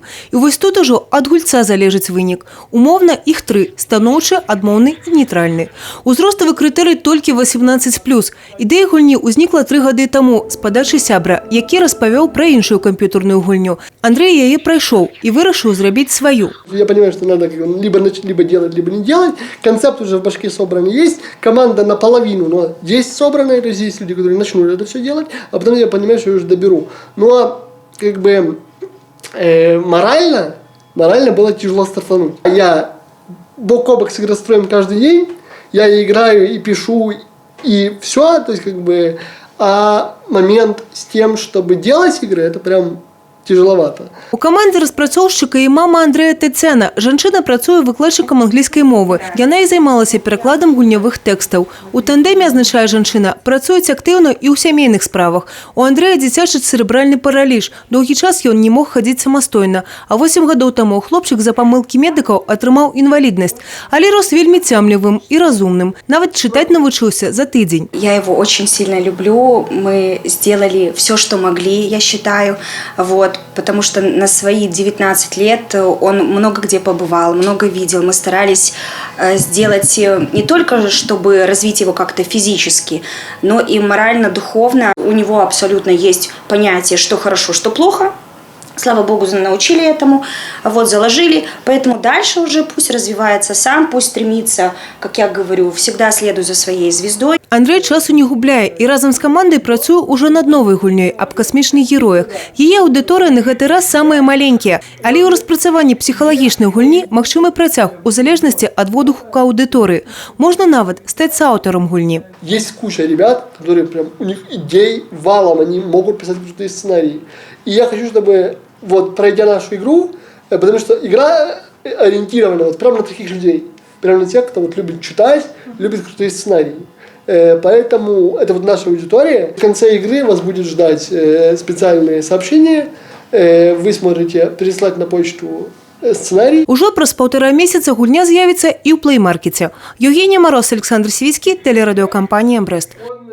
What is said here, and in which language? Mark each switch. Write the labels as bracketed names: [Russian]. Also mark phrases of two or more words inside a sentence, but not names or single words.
[Belarusian] І вось тут ужо ад гульца залежыць вынік. Умоўна іх тры: станоўчы, адмоўны і нейтральны. Узроставы крытэрый толькі 18+. Ідэя гульні ўзнікла 3 гады таму з падачы сябра, які распавёў пра іншую камп'ютарную гульню. Андрэй яе прайшоў і вырашыў зрабіць сваю. [Russian] Я понимаю, что надо либо делать, либо не делать. Концепт уже в башке собран есть. Команда наполовину, но есть собранная. То есть есть люди, которые начнут это все делать. А потом я понимаю, что я уже доберу. Ну а как бы морально было тяжело стартануть. Я бок о бок с игростроем каждый день. Я играю и пишу, и все. То есть как бы... А момент с тем, чтобы делать игры, это прям... тяжеловато. [Belarusian] У камандзе распрацоўшчыка і мама Андрэя Тацяна. Жанчына працуе выкладчыкам англійскай мовы. Яна і займалася перакладам гульнявых тэкстаў. У тандэме, азначае жанчына, працуюць актыўна і ў сямейных справах. У Андрэя дзіцячы цэрэбральны параліч. Доўгі час ён не мог хадзіць самастойна. А 8 гадоў таму хлопчык за памылкі медыкаў атрымаў інваліднасць. Але рос вельмі цямлівым і разумным. Нават чытаць навучыўся за тыдзень. [Russian] Я его очень сильно люблю. Мы сделали все, что могли, я считаю. Потому что на свои 19 лет он много где побывал, много видел. Мы старались сделать не только, чтобы развить его как-то физически, но и морально, духовно. У него абсолютно есть понятие, что хорошо, что плохо. Слава Богу, научили этому, заложили. Поэтому дальше уже пусть развивается сам, пусть стремится, как я говорю, всегда следуй за своей звездой. [Belarusian] Андрей часу не губляе і разом з камандай працуе ўжо над новай гульнёй аб касмічных героях. Яе аўдыторыя на гэты раз самыя маленькія, але ў распрацаванні псіхалагічнай гульні магчымы працяг у залежнасці ад водгуку аўдыторыі. Можна нават стаць сааўтарам гульні. [Russian] Есть куча ребят, которые прям у них идей валом, они могут писать крутые сценарии. И я хочу, чтобы пройдя нашу игру, потому что игра ориентирована прямо на таких людей, прямо на тех, кто любит читать, любит крутые сценарии. Поэтому это наша аудитория. В конце игры вас будет ждать специальные сообщения. Вы сможете переслать на почту сценарий. [Belarusian] Ужо праз 1,5 месяца гульня з'явіцца і ў плэй-маркеце. [Russian] Евгения Мороз, Александр Свицкий, телерадиокомпания «Брест».